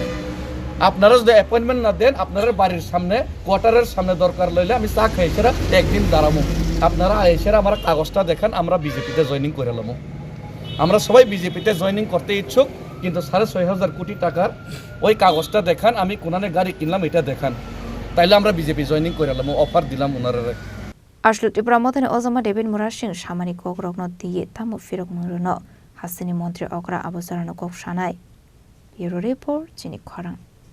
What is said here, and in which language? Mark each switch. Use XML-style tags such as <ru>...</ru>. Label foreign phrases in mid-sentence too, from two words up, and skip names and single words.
<bn>আপনারা যদি অ্যাপয়েন্টমেন্ট না দেন, আপনার বাড়ির সামনে কোয়ার্টারের সামনে দরকার লইলে আমি চা খাইছেরা একদিন দাঁড়াবো। আপনারা এসে আমার কাগজটা দেখান, আমরা বিজেপিতে জয়েনিং করে নেবো। আমরা সবাই বিজেপিতে জয়েনিং করতে ইচ্ছুক, কিন্তু 6,500 কোটি টাকার ওই কাগজটা দেখান, আমি কোনানে গাড়ি কিনলাম এটা দেখান, তাইলে আমরা বিজেপি জয়েনিং করে নেবো। অফার দিলাম ওনারা।</bn> <trp>Ashlu Tripura Mothani Ozama David Murashing Shamani Kok Rokno Diye Tamu Firok Muruno Hasini Montri Okra Abusarano Kok Shanai.</trp> <en>Bureau Report,</en> <trp>Chini Korang.</trp>